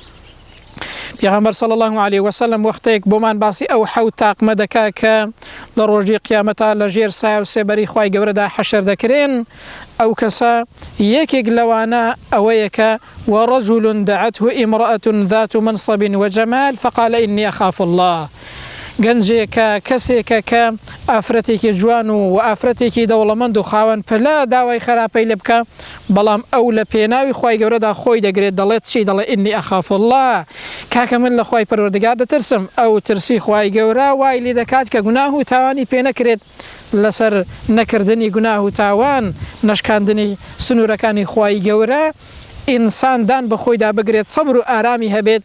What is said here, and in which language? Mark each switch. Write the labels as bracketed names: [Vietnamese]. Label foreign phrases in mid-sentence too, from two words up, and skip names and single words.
[Central Kurdish] پێغەمبەر [Arabic] صلی الله علیه وسلم [Central Kurdish] وەختێک بۆمان باسی ئەو حەوت تاقمە دەکا کە لە ڕۆژی قیامەتە لە ژێر سایە و سێبەری خوای گەورەدا حەشر دەکرێن، ئەو کەسە یەکێک لەوانە ئەوەیە کە [Arabic] وەڕەجوڵ دەعەته ئیمرەئەة ذات منصب وجەمال فقال إني أخاف الله. [Central Kurdish] گەنجێکە کەسێکە کە ئافرەتێکی جوان و ئافرەتێکی دەوڵەمەند و خاوەن پەلا داوای خراپەی لێ بکە، بەڵام ئەو لە پێناوی خوای گەورەدا خۆی دەگرێت، دەڵێت چی؟ [Arabic] دەڵێ إني أخاف الله، [Central Kurdish] کاکە من لە خوای پەروەردگار دەترسم. ئەو ترسی خوای گەورە وای لێ دەکات کە گوناه و تاوانی پێ نەکرێت، لەسەر نەکردنی گوناه و تاوان، نەشکاندنی سنوورەکانی خوای گەورە ئینسان دان بە خۆیدا بگرێت، سەبر و ئارامی هەبێت.